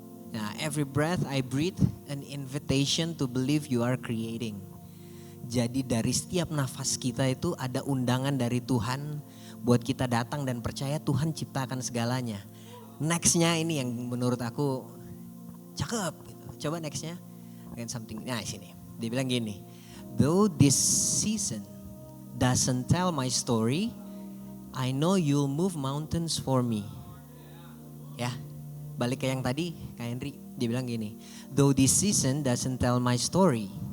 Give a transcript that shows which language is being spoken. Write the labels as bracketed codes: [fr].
[en] Nah, every breath I breathe, an invitation to believe you are creating. [id] Jadi dari setiap nafas kita itu ada undangan dari Tuhan buat kita datang dan percaya Tuhan ciptakan segalanya. Nextnya ini yang menurut aku cakep. Coba nextnya, something. Nah sini, dia bilang gini, [en] though this season doesn't tell my story, I know you'll move mountains for me. [id] Ya. Balik ke yang tadi, Kak Henry, dia bilang gini, [en] though this season doesn't tell my story.